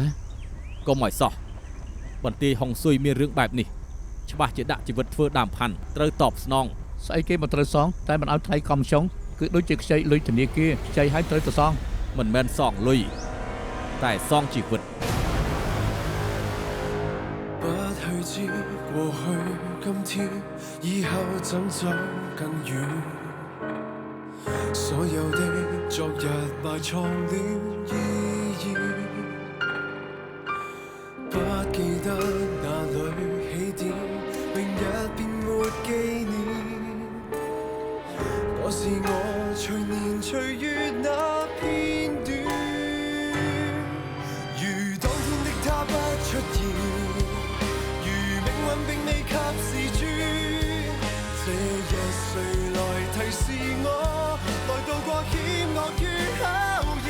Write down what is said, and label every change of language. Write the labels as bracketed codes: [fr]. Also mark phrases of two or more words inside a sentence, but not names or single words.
[km] កុំឲ្យសោះបន្ទាយហុងស៊ុយមានរឿងបែបនេះច្បាស់ជាដាក់ជីវិតធ្វើដើមផាន់ត្រូវតបស្នង ស្អីគេមិនត្រូវសងតែមិនឲ្យថ្លៃកំចុងគឺដូចជាខ្ចីលុយធនាគារខ្ចីឲ្យត្រូវទៅសង មិនមែនសងលុយតែសងជីវិត [yue] 不去知過去今天以後怎走更遠所有的昨日埋藏了意義不記得哪裏起點明日便沒紀念我是我隨年隨月那片段如當天的他不出現並未及時轉，這日誰來提示我，來渡過險惡與考驗？